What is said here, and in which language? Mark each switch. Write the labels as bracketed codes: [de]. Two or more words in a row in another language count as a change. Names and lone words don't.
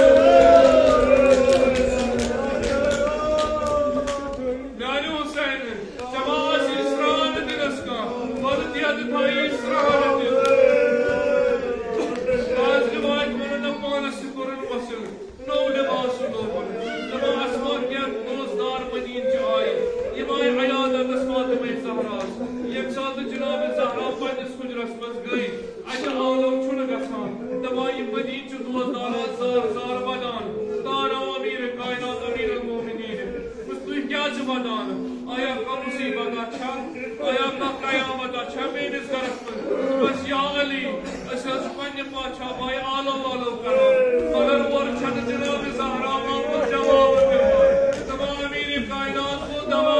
[ks] میانیو حُسین ژےٚ ما آسی سرٛان دِنس کانٛہہ پلہٕ دٮ۪د تھایی سرٛان دِتھ آز رِواج ووٚنُن پانس تہِ کوٚرُن وصل نوٚو لباس لوگُن دپان اسما کینٛہہ دوستدار مدیٖنچہِ آیہِ یِم آیہِ عیادتس فاطمہ زہراہس ییٚمہِ ساتہٕ جناب زہرا پننِس حُجرس منٛز گٔے اتہِ آلو چھُنہٕ گژھان دپان یِم مدیٖنچہِ دوستدار زار زار ودان تانو امیر کائنات امیر المومنین تُہۍ کیٛاہ چھِ ودان آیا کانٛہہ مُصیبت چھا آیا کانٛہہ قیامت چھا میٲنِس گرس منٛز بس یا علی أسۍ حظ چھِ پننہِ بادشاہ باے آلو والو کران مگر اورٕ چھنہٕ جناب زہرا آمُت جواب دِوان دپان امیر کائنات گوٚو دمان